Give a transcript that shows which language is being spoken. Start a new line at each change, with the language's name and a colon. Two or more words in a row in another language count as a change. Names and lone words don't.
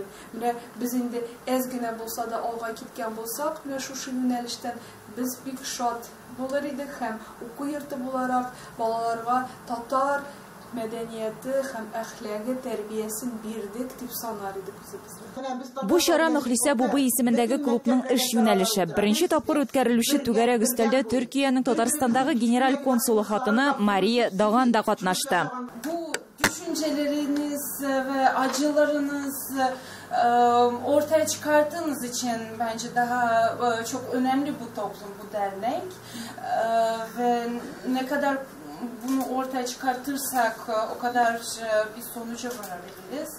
Tatar: Менә без инде әз генә булса да алга киткән булсак, менә шушы юнәлештән без бик шат булыр идек һәм уку йорты буларак балаларга татар мәдәнияте һәм әхлагы тәрбиясен бирдек дип санар идек үзебез. Бу чара Мөхлисә Бубый исемендәге клубның эш юнәлеше. Беренче тапкыр үткәрелүче түгәрәк өстәлдә Төркиянең Татарстандагы генераль консулы хатыны Мария Даган да катнашты.
Turkish: Бу düşünceleriniz, ve acılarınız ortaya çıkarttığınız için bence daha çok önemli bu toplum, bu dernek. Ve ne kadar bunu ortaya çıkartırsak o kadar bir sonuca varabiliriz.